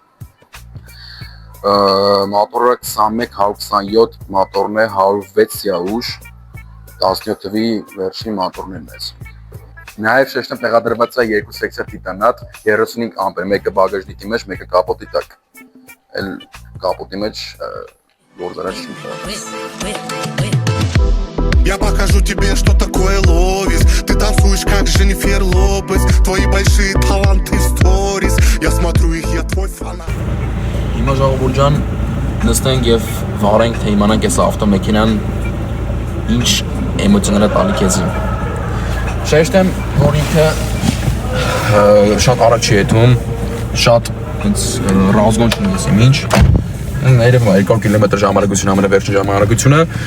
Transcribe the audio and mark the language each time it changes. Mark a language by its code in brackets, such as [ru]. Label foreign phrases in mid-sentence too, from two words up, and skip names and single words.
[hy] Մոտորը 21-127 մոտորն է, 106 սիաուժ, 17 թվի վերջին մոտորն է մեզ։ Նաև շեշտեմ տեղադրված է 2 սեկցիա տիտանատ, 35 ամպեր, մեկը բագաժնիկի մեջ, մեկը կապոտի տակ։ Էլ կապոտի մեջ գործարած չի։ [ru] Я покажу тебе, что такое ловис. Ты танцуешь, как Дженнифер Лопес. Твои большие таланты сторис. Я смотрю их, я твой фанат. [hy] Հիմա ժողովուրդ ջան, նստենք եւ վարենք, թե իմանանք այս ավտոմեքենան ինչ էմոցիաներ է տալի քեզին։ Շեշտեմ, որ ինքը շատ արագ չի եթում, շատ ռազգոն չունի եսի ինչ։ Ներևում է 2 կիլոմետր ժամանակություն ամենավերջին ժամանակությունը։